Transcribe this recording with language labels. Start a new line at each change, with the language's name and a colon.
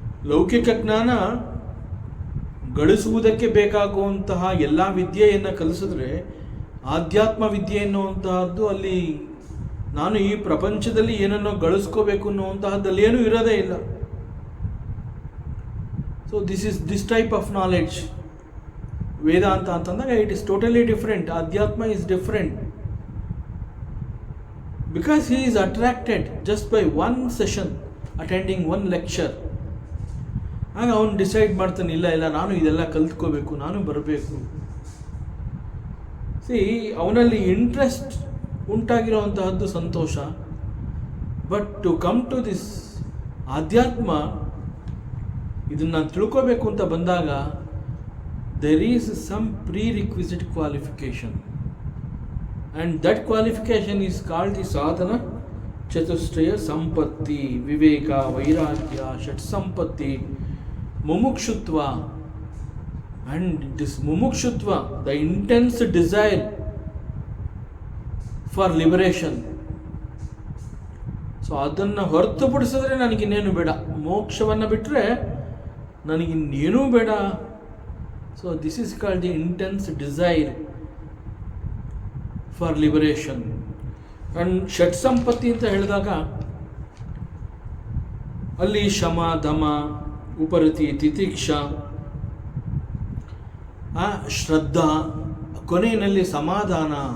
Kannada: ಲೌಕಿಕ ಜ್ಞಾನ ಗಳಿಸುವುದಕ್ಕೆ ಬೇಕಾಗುವಂತಹ ಎಲ್ಲ ವಿದ್ಯೆಯನ್ನು ಕಲಿಸಿದ್ರೆ, ಆಧ್ಯಾತ್ಮ ವಿದ್ಯೆ ಎನ್ನುವಂತಹದ್ದು ಅಲ್ಲಿ ನಾನು ಈ ಪ್ರಪಂಚದಲ್ಲಿ ಏನನ್ನೋ ಗಳಿಸ್ಕೋಬೇಕು ಅನ್ನುವಂತಹದ್ದಲ್ಲಿ ಏನೂ ಇರೋದೇ ಇಲ್ಲ.
English: so this type of knowledge Vedanta
Kannada: ಅಂತಂದಾಗ
English: It is totally different. ಆಧ್ಯಾತ್ಮ is different because he is attracted just by one session, attending one lecture.
Kannada: ಆಗ ಅವನು ಡಿಸೈಡ್ ಮಾಡ್ತಾನೆ, ಇಲ್ಲ ನಾನು ಇದೆಲ್ಲ ಕಲ್ತ್ಕೋಬೇಕು, ನಾನು ಬರಬೇಕು. ಅವನಲ್ಲಿ interest ಉಂಟಾಗಿರುವಂತಹದ್ದು Santhosh.
English: but to come to this ಆಧ್ಯಾತ್ಮ,
Kannada: ಇದನ್ನು ತಿಳ್ಕೋಬೇಕು ಅಂತ ಬಂದಾಗ
English: there is some prerequisite qualification, and that qualification is called the sadhana chatushtaya sampatti, viveka, vairagya, shat sampatti, mumukshutva. And this mumukshutva, the intense desire for liberation,
Kannada: so ಅದನ್ನು ಹೊರತುಪಡಿಸಿದ್ರೆ ನನಗಿನ್ನೇನು ಬೇಡ, ಮೋಕ್ಷವನ್ನು ಬಿಟ್ಟರೆ ನನಗಿನ್ನೇನೂ ಬೇಡ.
English: So this is called the intense desire for liberation.
Kannada: And ಷಟ್ ಸಂಪತ್ತಿ ಅಂತ ಹೇಳಿದಾಗ ಅಲ್ಲಿ ಶಮ, ದಮ, ಉಪರತಿ, ತಿತಿಕ್ಷ, ಶ್ರದ್ಧಾ, ಕೊನೆಯಲ್ಲಿ ಸಮಾಧಾನ.